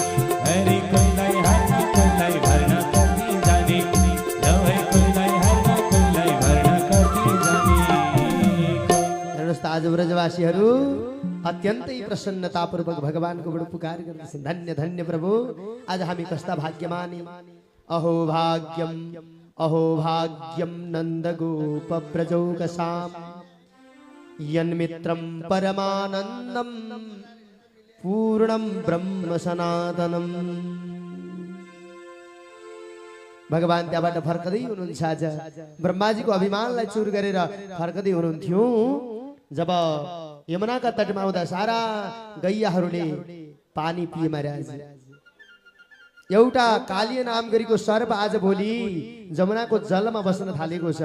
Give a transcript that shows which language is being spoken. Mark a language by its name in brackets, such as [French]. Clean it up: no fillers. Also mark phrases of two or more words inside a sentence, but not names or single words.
[Nepali] हरे कोहीलाई हर्न कोहीलाई भर्न कति जानेको। लवै कोहीलाई हर्न कोहीलाई भर्न कति जानेको। हेर्नुहोस् त आज ब्रजवासीहरू अत्यन्तै प्रसन्नतापूर्वक भगवानको बडो पुकार गर्दछन्। धन्य धन्य प्रभु, आज हामी कस्ता भाग्यमानी। [Sanskrit] अहो भाग्यम नन्द गोप ब्रजौकसाम यन्मित्रं परमानन्दम पूर्णं ब्रह्म सनातनम। [Nepali] भगवान त्यहाँबाट फर्कदै हुनुहुन्छ। आज ब्रह्माजीको अभिमानलाई चुर गरेर फर्कदै हुनुहुन्थ्यो। जब यमुनाका तटमा आउँदा सारा गैयाहरूले पानी पिए मरे। एउटा कालिय नाम गरेको सर्प आज भोलि जमुनाको जलमा बस्न थालेको छ।